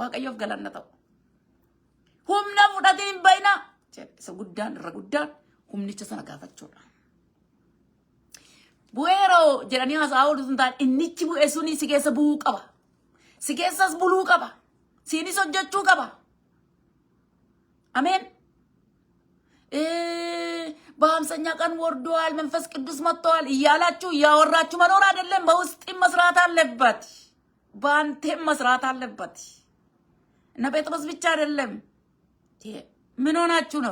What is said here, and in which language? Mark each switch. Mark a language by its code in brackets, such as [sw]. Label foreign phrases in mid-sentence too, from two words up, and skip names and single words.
[om] Waaqayyoof galanna ta'u. humna fudhatiin bayna isa guddaan irra guddaan humnicha sana gaafachuudha. Bu'eeroo jedhanii haasaa oolu sun ta'an innichi bu'e suni si keessa bu'uu qaba. Si keessas buluu qaba. Siinis hojjechuu qaba. Ameen. [am] በ50ኛ ቀን ወርዷል መንፈስ ቅዱስ መጥቷል እያላችሁ ያወራችሁ መኖር አይደለም። በውስጥም መስራት አለበት። በአንተም መስራት አለበት። እና ጴጥሮስ ብቻ አይደለም። ምን ሆናችሁ ነው?